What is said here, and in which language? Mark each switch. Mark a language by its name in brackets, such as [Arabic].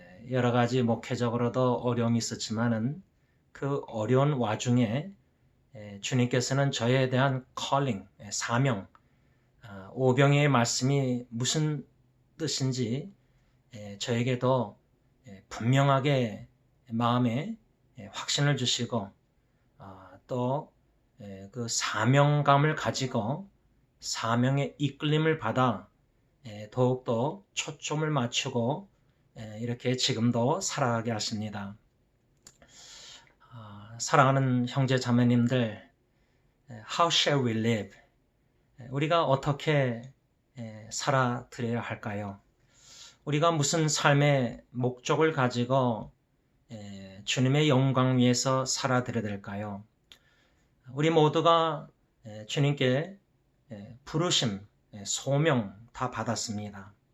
[Korean] 여러 가지 목회적으로도 어려움이 있었지만은 그 어려운 와중에 주님께서는 저에 대한 calling, 사명, 오병이어의 말씀이 무슨 뜻인지 저에게도 분명하게 마음에 확신을 주시고 또 그 사명감을 가지고 사명의 이끌림을 받아 더욱더 초점을 맞추고 이렇게 지금도 살아가게 하십니다. 사랑하는 형제 자매님들, [English] How shall we live? [Korean] 우리가 어떻게 살아드려야 할까요? 우리가 무슨 삶의 목적을 가지고 주님의 영광 위에서 살아드려야 될까요? 우리 모두가 주님께 부르심, 소명 다 받았습니다.